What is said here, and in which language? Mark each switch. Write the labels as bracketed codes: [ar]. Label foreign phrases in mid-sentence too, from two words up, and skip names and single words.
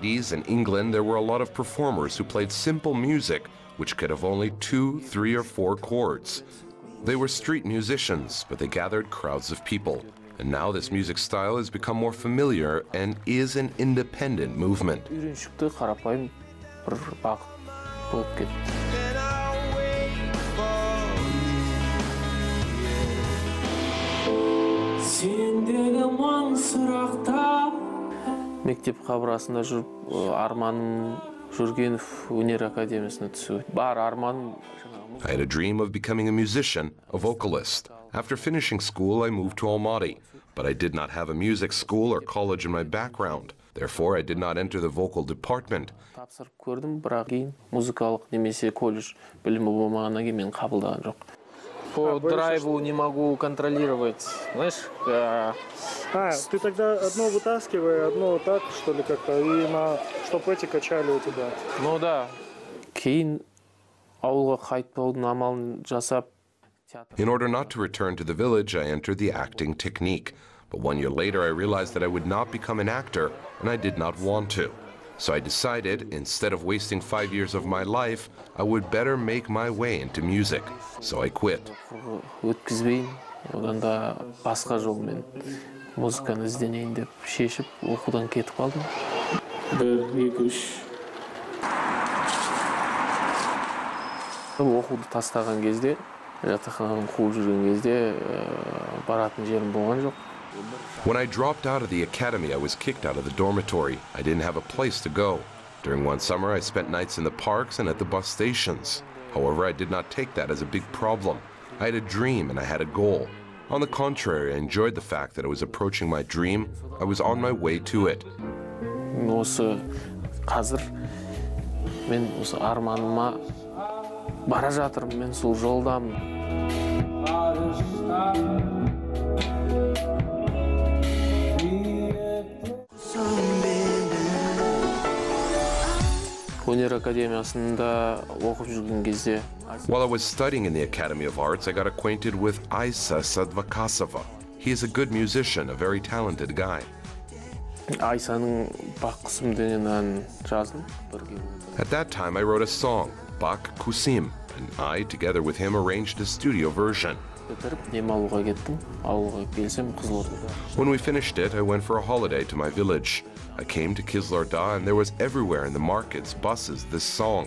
[en] In England, there were a lot of performers who played simple music which could have only 2, 3, or 4 chords. They were street musicians, but they gathered crowds of people. And now this music style has become more familiar and is an independent movement. [kk] Мектеп қабырғасында жүріп, арманым Жүргенов өнер академиясына түсу. Бар арманым. [en] I had a dream of becoming a musician, a vocalist. After finishing school, I moved to Almaty, but I did not have a music school or college in my background. Therefore, I did not enter the vocal department. [kk] Тапсырып көрдім, бірақ кейін музыкалық немесе колледж білімі болмағаннан кейін мен қабылдаған жоқ. [ru] По драйву не могу контролировать, знаешь? Ты тогда одно вытаскивай, одно так, что ли, как-то, и чтоб эти качали у тебя. Ну да. [kk] Кейін ауылға қайтпаудың амалын жасап. [en] In order not to return to the village, I entered the acting technique. But 1 year later, I realized that I would not become an actor, and I did not want to. So I decided, instead of wasting 5 years of my life, I would better make my way into music. So I quit. [kk] Өткізбейін, одан да басқа жолмен музыканы ізденейін деп шешіп, оқудан кетіп қалдым. 1-2-3. Оқуды тастаған кезде, жатақханадан қуып жүрген кезде, баратын жерім болған жоқ. [en] When I dropped out of the academy, I was kicked out of the dormitory. I didn't have a place to go. During one summer, I spent nights in the parks and at the bus stations. However, I did not take that as a big problem. I had a dream and I had a goal. On the contrary, I enjoyed the fact that I was approaching my dream. I was on my way to it. [kk] Осы қазір мен осы арманыма бара жатырмын, мен сол жолдамын. Өнер академиясында оқып жүрген кезде. [en] While I was studying in the Academy of Arts, I got acquainted with Aysa Sadvakasova. He is a good musician, a very talented guy. [kk] Aysaның Bak Kusim деген әнін жаздым. [en] At that time, I wrote a song, Bak Kusim, and I, together with him, arranged a studio version. When we finished it, I went for a holiday to my village. I came to Kizlyarda and there was everywhere in the markets, buses, this song.